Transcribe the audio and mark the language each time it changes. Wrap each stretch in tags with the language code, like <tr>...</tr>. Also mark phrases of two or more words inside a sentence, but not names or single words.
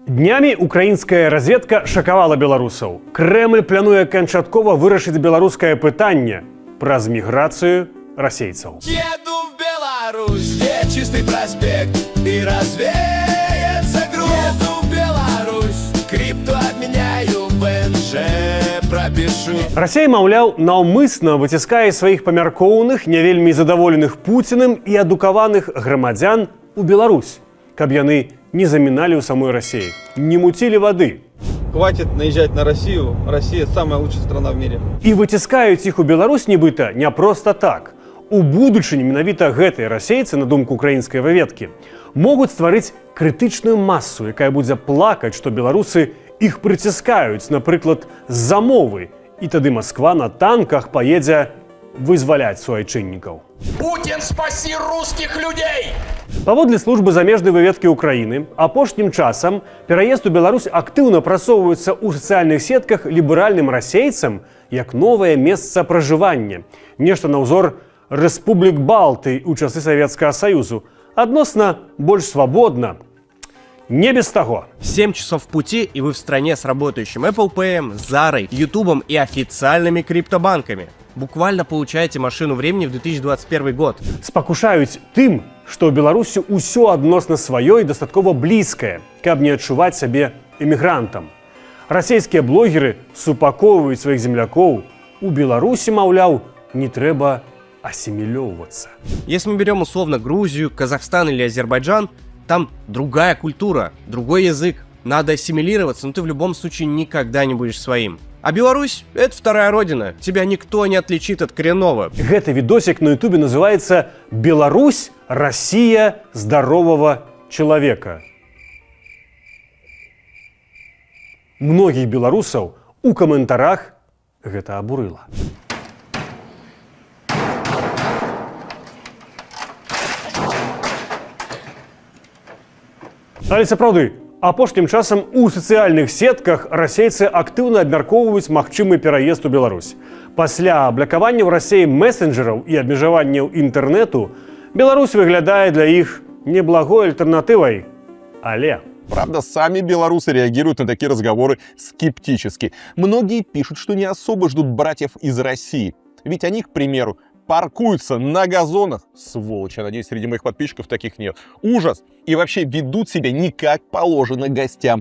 <be>Днямі украінская разведка шакавала беларусаў. Крэмль плануе канчаткова вырашыць беларускае пытанне праз міграцыю расейцаў.</be> <ru>Еду в Беларусь, где чистый проспект и развеется груз. Еду в Беларусь, крипту обменяю, БНЖ пропишу.</ru> <be>Расія, маўляў, наўмысна выціскае сваіх памяркоўных, не вельмі задаволеных Пуціным і адукаваных грамадзян у Беларусь, каб яны</be> <ru>не заминали у самой России, не мутили воды. Хватит наезжать на Россию. Россия самая лучшая страна в мире.</ru> <be>И выціскаюць іх у Беларусь нібыта</be> <ru>не просто так.</ru> <be>У будучыні менавіта гэтыя расейцы, на думку украінскай выведкі, могуць стварыць крытычную масу, якая будзе плакаць, што беларусы іх прыціскаюць, напрыклад, з-за мовы. І тады Москва на танках паедзе вызваляць суайчыннікаў.</be> <ru>Путин, спаси русских людей!</ru> <be>Паводле службы замежнай выведкі Украіны, апошнім часам пераезд у Беларусь актыўна прасоўваецца ў сацыяльных сетках ліберальным расейцам як новае месца пражывання. Нешта на ўзор рэспублік Балты ў часы Савецкага Саюзу. Адносна больш свабодна.</be> <ru>Не без того. 7 часов пути, и вы в стране с работающим Apple Pay, Зарой, Ютубом и официальными криптобанками. Буквально получаете машину времени в 2021 год.</ru> <be>Спакушаюць тым, што ў Беларусі ўсё адносна сваё і дастаткова блізкае, каб не адчуваць сябе эмігрантам. Расійскія блогеры супакоўваюць сваіх землякоў. У Беларусі, маўляў, не трэба асімілёўвацца.</be> <ru>Если мы берем условно Грузию, Казахстан или Азербайджан, там другая культура, другой язык. Надо ассимилироваться, но ты в любом случае никогда не будешь своим. А Беларусь — это вторая родина. Тебя никто не отличит от коренного. Гэты видосик на ютубе называется «Беларусь, Россия здорового человека».</ru> <be>Многих беларусаў у каментарах гэта абурыла. Але сапраўды, апошнім часам у сацыяльных сетках расейцы актыўна абмяркоўваюць магчымы пераезд у Беларусь. Пасля аблакавання ў Расіі месенджераў і абмежаванняў інтэрнэту Беларусь выглядае для іх неблагой альтэрнатывай. Але...</be> <ru>Правда, сами белорусы реагируют на такие разговоры скептически. Многие пишут, что не особо ждут братьев из России. Ведь они, к примеру, паркуются на газонах. Сволочи, я надеюсь, среди моих подписчиков таких нет. Ужас! И вообще ведут себя не как положено гостям.</ru>